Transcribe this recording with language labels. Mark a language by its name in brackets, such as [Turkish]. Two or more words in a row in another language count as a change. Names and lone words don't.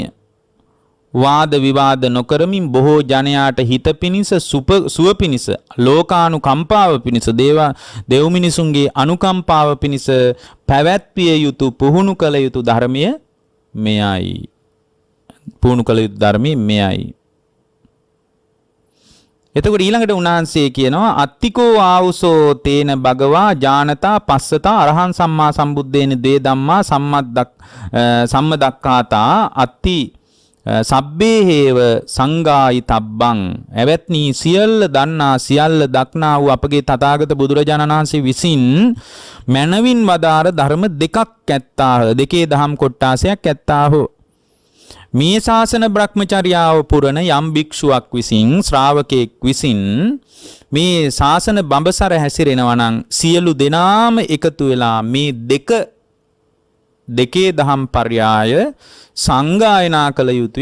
[Sinhala] වාද විවාද නොකරමින් බොහෝ ජනයාට හිත පිණිස සුව පිණිස ලෝකානුකම්පාව පිණිස දෙව් මිනිසුන්ගේ අනුකම්පාව පිණිස පැවැත්විය යුතු පුහුණු කළ යුතු ධර්මය මෙයයි. පුහුණු කළ යුතු ධර්මය මෙයයි. එතකොට ඊළඟට උන්වහන්සේ කියනවා [Pali] අත්තිකෝ ආවුසෝ තේන භගවා ඥානතා පස්සතා අරහං සම්මා සම්බුද්දේන දේ ධම්මා සම්මදක්ඛාතා අත්ති සබ්බේ හේව සංගායි තබ්බං. [Sinhala] එවත්නි සියල්ල දන්නා සියල්ල දක්නා වූ අපගේ තථාගත බුදුරජාණන් වහන්සේ විසින් මනවින් වදාර ධර්ම දෙකක් ඇත්තාහ. දෙකේ දහම් කොට්ටාසයක් ඇත්තාහ. මේ ශාසන බ්‍රහ්මචර්යාව පුරන යම් භික්ෂුවක් විසින් ශ්‍රාවකෙක් විසින් මේ ශාසන බඹසර හැසිරෙනවා නම් සියලු දෙනාම එකතු වෙලා මේ දෙකේ දහම් පර්යාය සංගායනා කළ යුතුය.